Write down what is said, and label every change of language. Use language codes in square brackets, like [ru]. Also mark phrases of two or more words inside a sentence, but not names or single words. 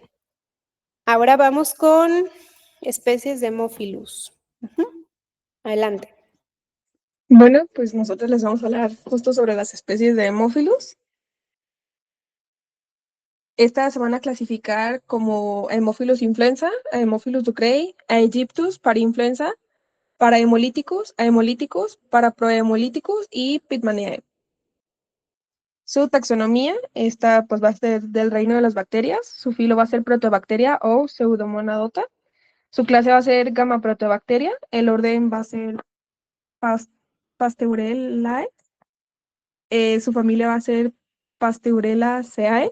[es] Ahora vamos con especies de Haemophilus. Adelante. Bueno, pues nosotros les vamos a hablar justo sobre las especies de Haemophilus. Estas se van a clasificar como Haemophilus influenza, Haemophilus ducreyi, Aegyptus, parainfluenza, parahemolyticus, ahemolyticus, paraprohemolyticus y Pitmaniae. Su taxonomía, esta pues va a ser del reino de las bacterias. Su filo va a ser Protobacteria o Pseudomonadota. Su clase va a ser Gamma Protobacteria. El orden va a ser Pasteurelae. Su familia va a ser Pasteurelaceae.